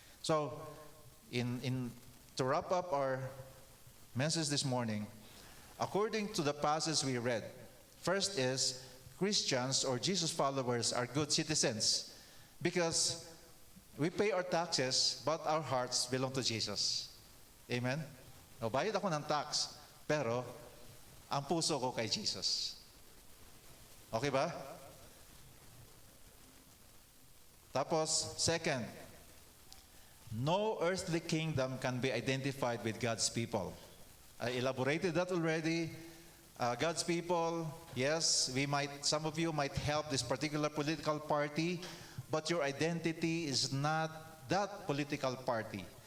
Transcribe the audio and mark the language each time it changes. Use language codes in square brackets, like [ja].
[en] So, to wrap up our message this morning, according to the passage we read, first is Christians or Jesus followers are good citizens because we pay our taxes but our hearts belong to Jesus. Amen? [tl] O, bayad ako ng tax, pero ang puso ko kay Jesus. Okay ba? [en] Tapos, second, no earthly kingdom can be identified with God's people. I elaborated that already. God's people, yes, some of you might help this particular political party, but your identity is not that political party.